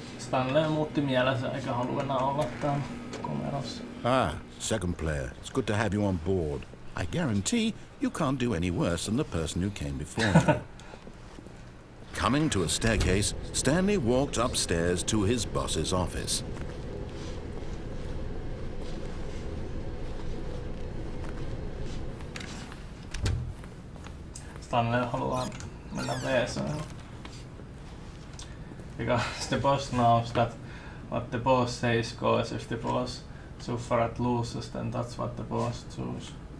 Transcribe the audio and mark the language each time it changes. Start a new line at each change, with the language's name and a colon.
Finnish: Stanley muutti mielensä eikä halua enää olla täällä komerossa.
English: Ah, second player. It's good to have you on board. I guarantee you can't do any worse than the person who came before you. Coming to a staircase, Stanley walked upstairs to his boss's office.
Finnish: Stanley haluaa mennä WC:hen.
English: Because the boss knows that what the boss says goes. If the boss suffers loses, then that's what the boss chooses.